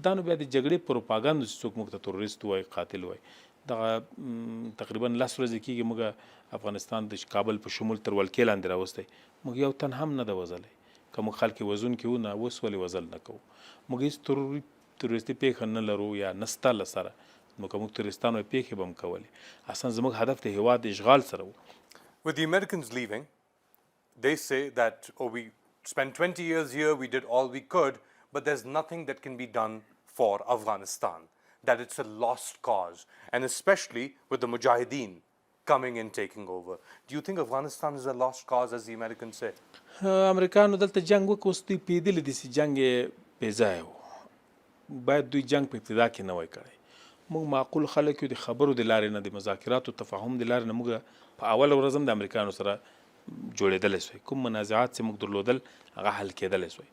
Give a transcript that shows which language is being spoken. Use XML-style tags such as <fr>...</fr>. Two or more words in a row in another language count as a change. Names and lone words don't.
<ps>دا نو بیا د جګړې پروپاګاندا چې څوک موږ ته تروریست وایي، قاتل وایي، دغه تقریبا 10 ورځې کېږي موږ افغانستان د کابل په شمول تر ولکې لاندې راوستی، موږ یو تن هم نه ده وژلی. که موږ خلک وژونکي وو، نه اوس ولې وژل نه کوو؟ موږ هېڅ تروریستي پیښه نه لرو یا نسته له سره، نو که موږ تروریستان وای پیښې به هم کولې. اصلا زموږ هدف د هېواد د اشغال سره و.</ps> <en>With the Americans leaving, they say that, oh, we spent 20 years here, we did all we could, but there's nothing that can be done for Afghanistan, that it's a lost cause, and especially with the Muxhahideen coming and taking over. Do you think Afghanistan is a lost cause, as the Americans say?</en> <ps>امریکانو دلته جنگ وکړ، اوس دوی پوهېدلي دي چې جنګ یې بې ځایه و، باید دوی جنگ په ابتدا کې نه وای کړی. موږ معقول خلک یو، د خبرو د لارې نه، د مذاکراتو تفاهم د لارې نه موږ په اوله ورځ هم د امریکانو سره جوړېدلی سوی، کوم منازعات چې موږ درلودل هغه حل کېدلی سوی.</ps>